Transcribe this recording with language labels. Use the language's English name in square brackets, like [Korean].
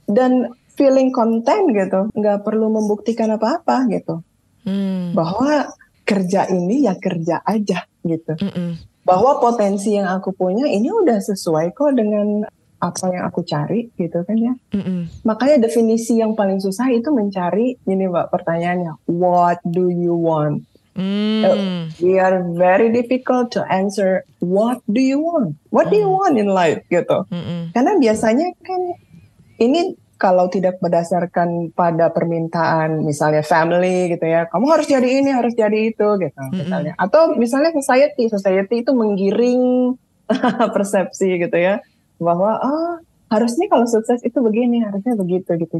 [Indonesian] Dan feeling content gitu, nggak perlu membuktikan apa-apa gitu, bahwa kerja ini ya kerja aja gitu, bahwa potensi yang aku punya ini udah sesuai kok dengan apa yang aku cari gitu kan ya. Makanya definisi yang paling susah itu mencari ini Mbak, pertanyaannya [English] what do you want? We are very difficult to answer what do you want? What do you want in life gitu? [Indonesian] Karena biasanya kan ini kalau tidak berdasarkan pada permintaan misalnya family gitu ya, kamu harus jadi ini, harus jadi itu gitu misalnya. Atau misalnya society itu menggiring persepsi gitu ya, bahwa harusnya kalau sukses itu begini, harusnya begitu gitu.